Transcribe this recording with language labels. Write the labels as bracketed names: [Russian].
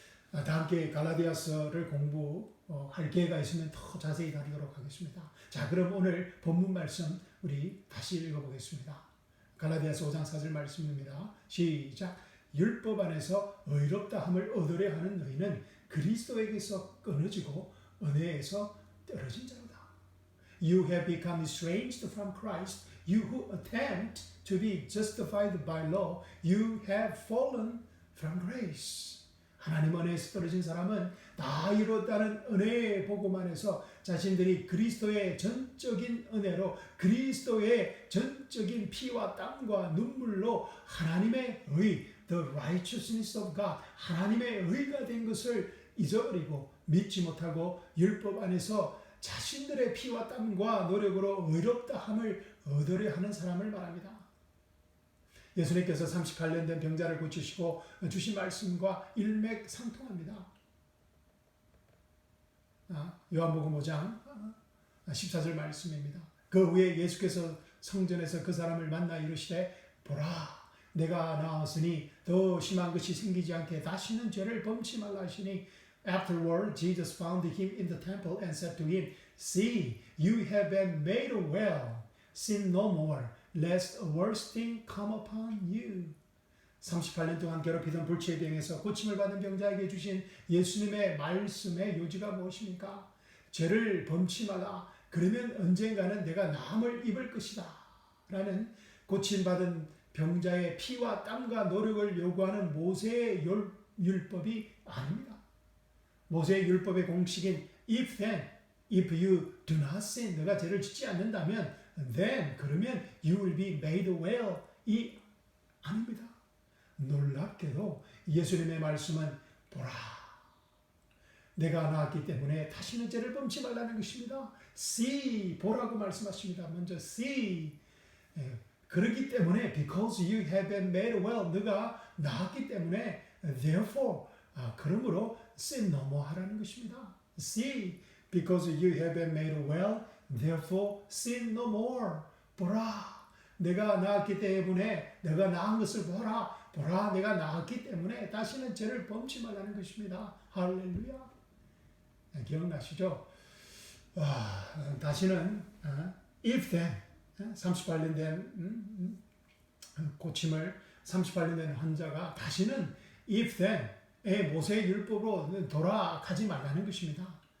[Korean] 다 함께 갈라디아서를 공부할 기회가 있으면 더 자세히 다루도록 하겠습니다. 자, 그럼 오늘 본문 말씀 우리 다시 읽어보겠습니다. 갈라디아서 5장 4절 말씀입니다. 시작. 율법 안에서 의롭다함을 얻으려 하는 너희는 그리스도에게서 끊어지고 은혜에서 떨어진 자로다. [English] you have become estranged from Christ. You who attempt to be justified by law, you have fallen from grace. [Korean] 하나님 은혜에서 떨어진 사람은 다 이뤘다는 은혜의 복음 안에서 자신들이 그리스도의 전적인 은혜로 그리스도의 전적인 피와 땀과 눈물로 하나님의 의, [English] the righteousness of God, [Korean] 하나님의 의가 된 것을 잊어버리고 믿지 못하고 율법 안에서 자신들의 피와 땀과 노력으로 의롭다함을 얻으려 하는 사람을 말합니다. 예수님께서 38년 된 병자를 고치시고 주신 말씀과 일맥상통합니다. 요한복음 5장 14절 말씀입니다. 그 후에 예수께서 성전에서 그 사람을 만나 이르시되 보라 내가 나았으니 더 심한 것이 생기지 않게 다시는 죄를 범치 말라 하시니 [English] Afterward Jesus found him in the temple and said to him See you have been made well sin no more lest a worse thing come upon you. [Korean] 38년 동안 괴롭히던 불치의 병에서 고침을 받은 병자에게 주신 예수님의 말씀의 요지가 무엇입니까? 죄를 범치 말라. 그러면 언젠가는 내가 나음을 입을 것이다. 라는 고침받은 병자의 피와 땀과 노력을 요구하는 모세의 율법이 아닙니다. 모세의 율법의 공식인 if then, [English] if you do not sin, [Korean] 너가 죄를 짓지 않는다면 then, 그러면 [English] you will be made well [Korean] 이 아닙니다. 놀랍게도 예수님의 말씀은 보라 내가 나았기 때문에 다시는 죄를 범치 말라는 것입니다. see 보라고 말씀하십니다. [English] 먼저 see [Korean] 그렇기 때문에 [English] because you have been made well [Korean] 너가 나았기 때문에 [English] therefore 그러므로 sin no more [Korean] 하라는 것입니다. [English] see because you have been made well therefore sin no more. [Korean] 보라 내가 나았기 때문에 내가 나은 것을 보라. 보라 내가 나았기 때문에 다시는 죄를 범치 말라는 것입니다. 할렐루야. 기억나시죠? 다시는 if then 38년 된 고침을 38년 된 환자가 다시는 if then 모세의 율법으로 돌아가지 말라는 것입니다.